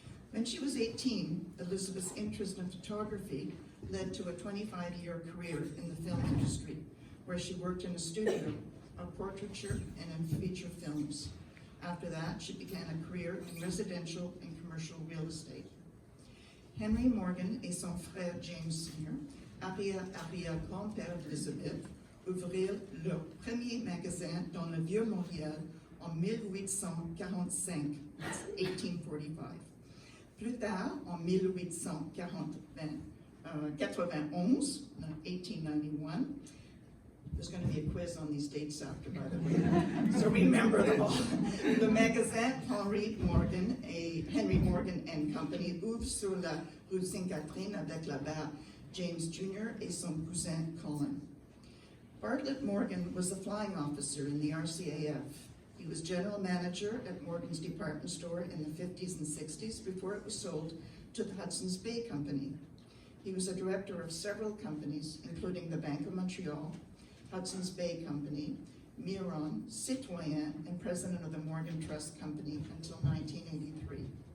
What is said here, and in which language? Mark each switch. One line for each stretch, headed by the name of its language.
English: When she was 18, Elizabeth's interest in photography led to a 25-year career in the film industry, where she worked in a studio of portraiture and in feature films. After that, she began a career in residential and commercial real estate.
French: Henry Morgan et son frère James Sr., arrière-grand-père d'Elizabeth, ouvrirent leur premier magasin dans le Vieux-Montréal en 1845, 1845. Plus tard, en 1891, 1891,
English: there's going to be a quiz on these dates after, by the way, so remember them all.
French: Le magasin Henry Morgan and Company ouvre sur la rue Sainte-Catherine avec la mère James Jr. et son cousin Colin.
English: Bartlett Morgan was a flying officer in the RCAF. He was general manager at Morgan's department store in the 50s and 60s before it was sold to the Hudson's Bay Company. He was a director of several companies, including the Bank of Montreal, Hudson's Bay Company, Miron, Citoyen, and president of the Morgan Trust Company until 1983.